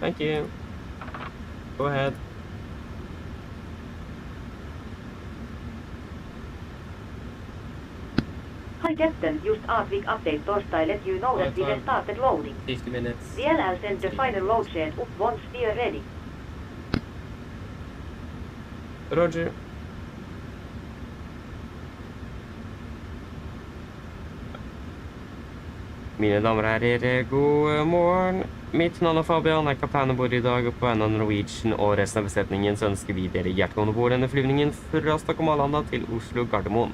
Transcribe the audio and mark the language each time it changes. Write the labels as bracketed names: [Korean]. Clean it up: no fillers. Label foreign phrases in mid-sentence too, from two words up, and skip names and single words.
[English] Thank you. Go ahead. Hi Captain, just AFLY update torstai let you know that we have started loading. 50 minutes. The LL sends the final load shed up once we are ready. Roger. [Norwegian] Mine damer og herrer, god morgen. Mitt navn er Fabian, jeg er kaptein ombord I dag, og på vegne av Norwegian og resten av besetningen så ønsker vi dere hjertelig ombord denne flyvningen fra Stockholm Arlanda til Oslo Gardermoen.